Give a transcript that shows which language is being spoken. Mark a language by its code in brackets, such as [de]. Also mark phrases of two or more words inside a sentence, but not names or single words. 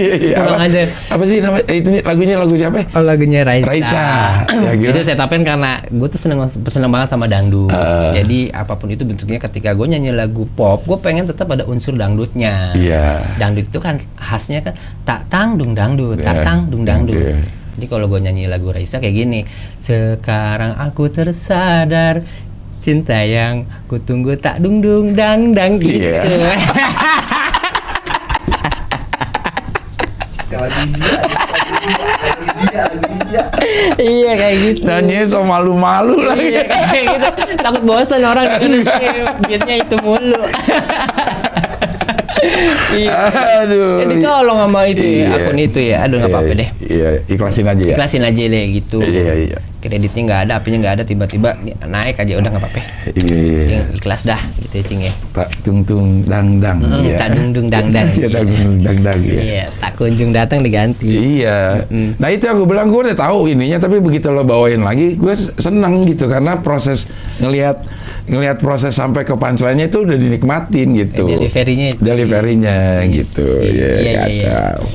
[id] Pulang aja. Apa sih nama itu lagu siapa? Oh, lagunya Raisa. Ya, itu setupin karena gue tuh seneng banget sama dangdut. Jadi apapun itu bentuknya, ketika gue nyanyi lagu pop, gue pengen tetap ada unsur dangdutnya. Iya. Dangdut itu kan khasnya kan tak tang dung dangdut, tak tang dung dangdut. Jadi kalau gue nyanyi lagu Raisa kayak gini, sekarang aku tersadar cinta yang ku tunggu tak dung dung dang dang gitu. Iya kayak gitu. Nyanyi so malu-malu lagi. Iya kayak gitu. Takut bosan orang dengan beatnya itu mulu. Iya. Aduh. Jadi colong sama itu ya, akun itu ya. Aduh nggak apa-apa deh. Iya, ikhlasin aja ya. Ikhlasin aja deh gitu. Iya. Kreditnya nggak ada, apinya nggak ada, tiba-tiba naik aja udah nggak apa-apa. Iya. Ikhlas dah gitu ya Cing ya. Tak tung dang dang. Tak dung dung dang dang. Iya, tak dung dang dang ya. Iya, tak kunjung datang diganti. Iya. Nah itu yang gue bilang, gue udah tahu ininya, tapi begitu lo bawain lagi, gue seneng gitu karena proses ngelihat proses sampai ke punchline-nya itu udah dinikmatin gitu. Delivery-nya gitu. Iya. Kacau.